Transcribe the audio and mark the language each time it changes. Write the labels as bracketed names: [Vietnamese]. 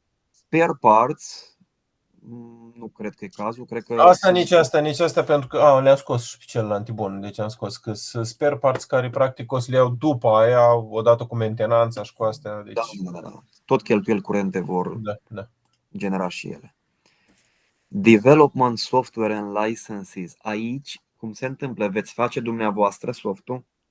[Romanian] Spare parts, nu cred că e cazul. Cred că nici asta pentru că le-am scos și pe celălalt bun. Deci am scos că sunt spare parts care practic o să le iau după aia, odată cu mentenanța și cu astea. Deci... Da. Tot cheltuieli curente vor genera și ele. [English] Development software and licenses. [Romanian] Aici, cum se întâmplă? Veți face dumneavoastră softul?